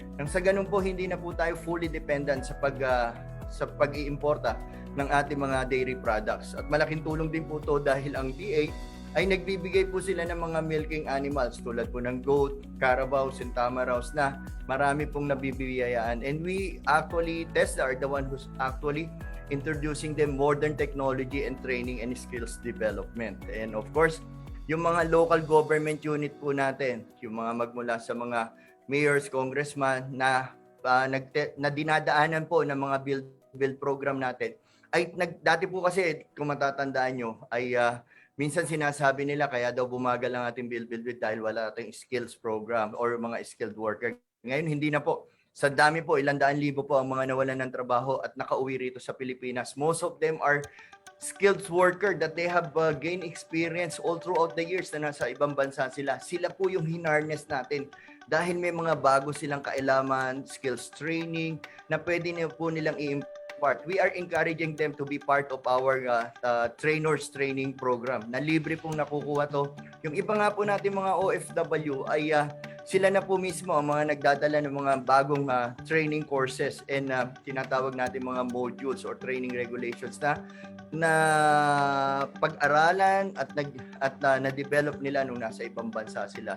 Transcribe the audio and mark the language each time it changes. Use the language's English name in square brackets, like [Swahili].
[Filipino] Nang sa ganun po, hindi na po tayo fully dependent sa pag-iimporta ng ating mga dairy products. At malaking tulong din po to dahil ang DA ay nagbibigay po sila ng mga milking animals tulad po ng goat, carabao, centamaraws na marami pong nabibiyayaan. [English] And we actually, TESDA are the one who's actually introducing them modern technology and training and skills development. [Filipino] And of course, yung mga local government unit po natin, yung mga magmula sa mga mayors, congressman na dinadaanan po ng mga build program natin, ay dati po kasi, kung matatandaan nyo, ay minsan sinasabi nila kaya daw bumagal ang ating build dahil wala ating skills program or mga skilled worker. Ngayon hindi na po. Sa dami po, ilang daan libo po ang mga nawalan ng trabaho at nakauwi rito sa Pilipinas. [English] Most of them are skilled worker that they have gained experience all throughout the years [Filipino] na nasa ibang bansa sila. Sila po yung hinarness natin dahil may mga bago silang kaalaman, skills training na pwede na po nilang i-impart. [English] We are encouraging them to be part of our trainers training program [Filipino] na libre pong nakukuha to. Yung iba nga po natin mga OFW ay sila na po mismo ang mga nagdadala ng mga bagong training courses and tinatawag natin mga modules or training regulations na pag-aralan at na-develop nila nung nasa ibang bansa sila.